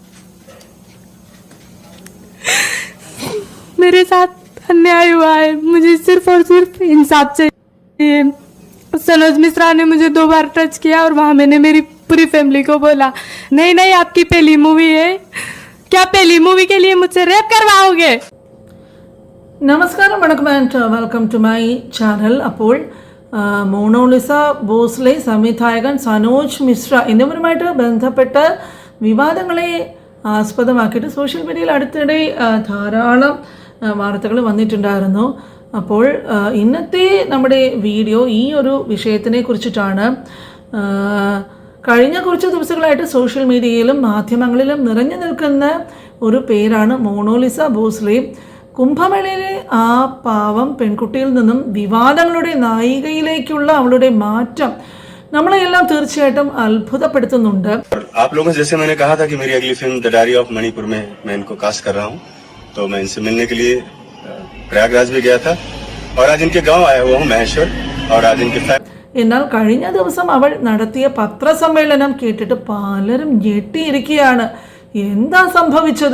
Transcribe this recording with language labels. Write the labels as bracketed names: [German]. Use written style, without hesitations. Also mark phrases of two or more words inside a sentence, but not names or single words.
[Hindi] मेरे साथ अन्याय हुआ है, मुझे सिर्फ और सिर्फ इंसाफ चाहिए। सनोज मिश्रा ने मुझे 2 बार टच किया और वहाँ मैंने मेरी पूरी फैमिली को बोला नहीं नहीं आपकी पहली मूवी है, क्या पहली मूवी के लिए मुझसे रेप करवाओगे? [Malayalam] നമസ്കാരം, വണക്കം [English] and welcome to my channel. [Malayalam] അപ്പോൾ മോണോലിസ ഭോസ്ലെ, സംവിധായകൻ സനോജ് മിശ്ര എന്നിവരുമായിട്ട് ബന്ധപ്പെട്ട വിവാദങ്ങളെ ആസ്പദമാക്കിയിട്ട് സോഷ്യൽ മീഡിയയിൽ അടുത്തിടെ ധാരാളം വാർത്തകൾ വന്നിട്ടുണ്ടായിരുന്നു. അപ്പോൾ ഇന്നത്തെ നമ്മുടെ വീഡിയോ ഈ ഒരു വിഷയത്തിനെ കുറിച്ചിട്ടാണ്. കഴിഞ്ഞ കുറച്ച് ദിവസങ്ങളായിട്ട് സോഷ്യൽ മീഡിയയിലും മാധ്യമങ്ങളിലും നിറഞ്ഞു നിൽക്കുന്ന ഒരു പേരാണ് മോണോലിസ ഭോസ്ലെ. കുംഭമേളയിലെ ആ പാവം പെൺകുട്ടിയിൽ നിന്നും വിവാദങ്ങളുടെ നായികയിലേക്കുള്ള അവളുടെ മാറ്റം നമ്മളെല്ലാം തീർച്ചയായിട്ടും അത്ഭുതപ്പെടുത്തുന്നുണ്ട്. [Hindi] आप लोगों से जैसे मैंने कहा था कि मेरी अगली फिल्म द डायरी ऑफ मणिपुर में मैं इनको कास्ट कर रहा हूँ, तो मैं इनसे मिलने के लिए प्रयागराज भी गया था और आज इनके गांव आया हुआ हूँ महेश्वर. और आज इनके [Malayalam] എന്നാൽ കഴിഞ്ഞ ദിവസം അവൾ നടത്തിയ പത്രസമ്മേളനം കേട്ടിട്ട് പലരും ഞെട്ടിയിരിക്കുകയാണ്. എന്താ സംഭവിച്ചത്?